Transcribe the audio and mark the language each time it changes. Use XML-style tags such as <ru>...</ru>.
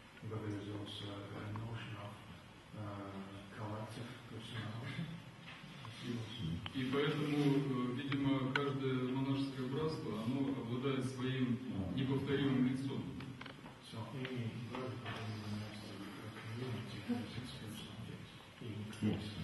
<en>But there is also a notion of collective personality.</en> <ru>И поэтому, видимо, каждое монашеское братство, оно обладает своим неповторимым лицом.</ru> <en>So any monastic community has its personality.</en>